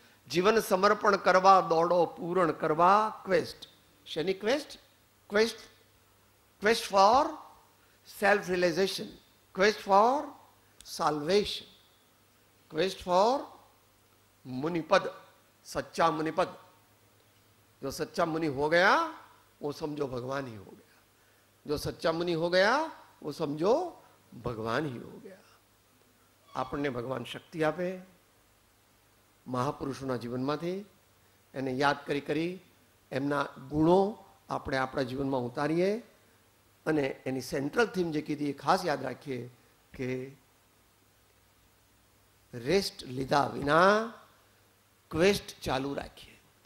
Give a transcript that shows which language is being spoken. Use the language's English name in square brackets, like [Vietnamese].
[Gujarati] જીવન સમર્પણ કરવા દોડો પૂર્ણ કરવા ક્વેસ્ટ. શેની quest? [English] quest for self realization, quest for salvation, quest for मुनिपद, [Hindi] सच्चा मुनिपद. जो सच्चा मुनि हो गया वो समझो भगवान ही हो गया. जो सच्चा मुनि हो गया वो समझो भगवान ही हो गया. [Gujarati] આપણને ભગવાન શક્તિ આપે મહાપુરુષોના જીવનમાંથી, એને યાદ કરી એમના ગુણો આપણે આપણા જીવનમાં ઉતારીએ અને એની સેન્ટ્રલ થીમ જે કીધી એ ખાસ યાદ રાખીએ કે રેસ્ટ લીધા વિના ક્વેસ્ટ ચાલુ રાખીએ.